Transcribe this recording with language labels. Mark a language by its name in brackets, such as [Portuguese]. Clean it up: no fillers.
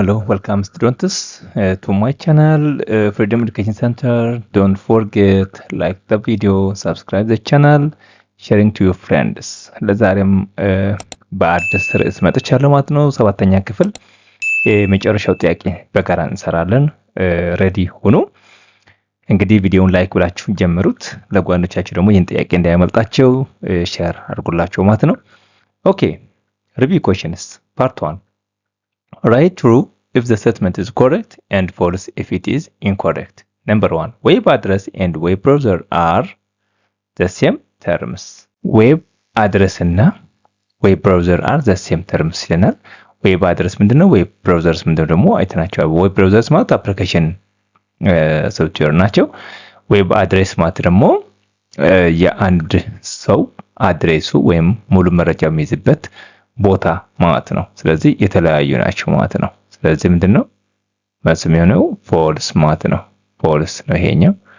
[English] Welcome students to my channel, Freedom Education Center. Don't forget like the video, subscribe the channel, sharing to your friends. [Amharic] ለዛሬም በአዲስ ርዕስ መጥቻለሁ ማለት ነው። ሰባተኛ ክፍል የመጨረሻው ጥያቄ በጋራ እንሰራለን። ሬዲ ሁኑ። እንግዲህ ቪዲዮውን ላይክ ብላችሁ ጀምሩት። ለጓደኞቻችሁ ደግሞ ይህን ጥያቄ እንዳያመልጣቸው ሼር አድርጉላቸው ማለት ነው። ኦኬ ሪቪው [English] questions part 1. Write true if the statement is correct and false if it is incorrect. Number 1. Web address and web browser are the same terms. Web address [Amharic] እና [English] web browser are the same terms [Amharic] ይለናል። [English] web address [Amharic] ምንድነው? web browsers ምንድነው ደግሞ አይተናቸዋል። web browsers ማለት አፕሊኬሽን ሶፍትዌር ናቸው። web address ማለት ደግሞ የአንድ ሰው አድሬሱ ወይም ሙሉ መረጃ የሚይዝበት ቦታ ማለት ነው። ስለዚህ የተለያዩ ናቸው ማለት ነው። ስለዚህ ምንድነው መልስ የሚሆነው ፎልስ ማለት ነው። ፎልስ ነው ይሄኛው።